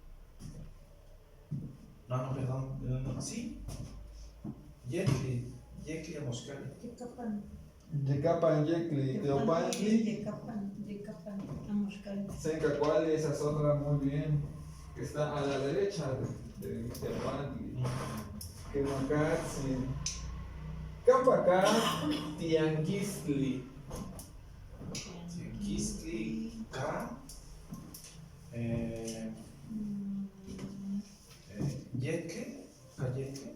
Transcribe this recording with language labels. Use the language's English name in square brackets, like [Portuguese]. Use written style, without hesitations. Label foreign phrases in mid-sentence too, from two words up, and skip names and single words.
[Spanish] No, perdón. Sí. [Nahuatl languages] Yecli, Amoxcali. Yecapan, Yecli, Teopantli, Yecapan, Amoxcali. Sencacuali, [Spanish] esa es otra, muy bien. Que está a la derecha de Teopantli. [Nahuatl languages] Quemacatzi. Campacá, Tianquistli. Quistli, Ka. Yeque, Cayeque.